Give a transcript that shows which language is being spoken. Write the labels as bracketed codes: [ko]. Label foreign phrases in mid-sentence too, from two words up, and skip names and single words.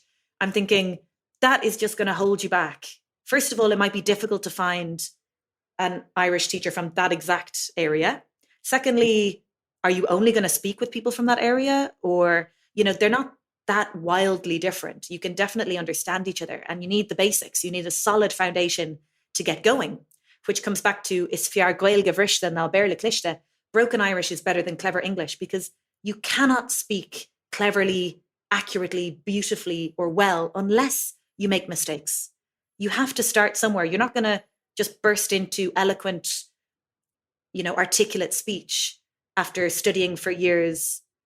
[en] I'm thinking that is just going to hold you back. First of all, it might be difficult to find an Irish teacher from that exact area. Secondly, are you only going to speak with people from that area? Or, they're not that wildly different. You can definitely understand each other, and you need the basics. You need a solid foundation to get going, which comes back to [ga] is fiar Gaeilge bhriste ná béarla cliste. [en] Broken Irish is better than clever English, because you cannot speak cleverly, accurately, beautifully, or well unless you make mistakes. You have to start somewhere. You're not going to just burst into eloquent, articulate speech after studying for years.